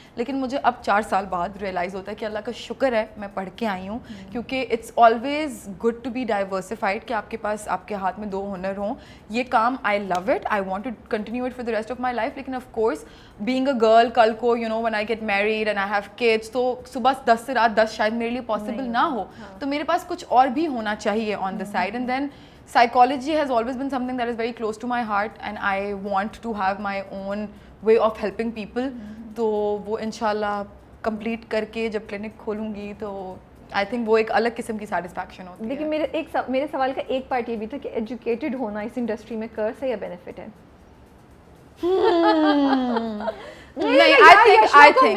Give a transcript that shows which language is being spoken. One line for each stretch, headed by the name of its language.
Hindi: लेकिन मुझे अब 4 साल बाद रियलाइज़ होता है कि अल्लाह का शुक्र है मैं पढ़ के आई हूँ, क्योंकि
English: it's always good to be diversified,
Hindi: कि आपके पास आपके हाथ में 2 हुनर हों. ये काम
English: I love it, I want to continue it for the rest of my life. लेकिन of course being a girl, कल को you know when I get married and I have kids,
Hindi: तो सुबह 10 से रात 10 शायद मेरे लिए पॉसिबल ना हो. तो मेरे पास कुछ और भी होना चाहिए
English: On the side. And then psychology has always been something that is very close to my heart, and I want to have my own way of helping people.
Hindi: तो वो इंशाल्लाह कंप्लीट करके जब क्लिनिक खोलूँगी तो
English: I think
Hindi: वो एक अलग किस्म की सेटिस्फैक्शन होती है. लेकिन मेरे सवाल का एक पार्ट ये भी था कि एजुकेटेड होना इस इंडस्ट्री में कर्स है या बेनिफिट है? नहीं,
English: I think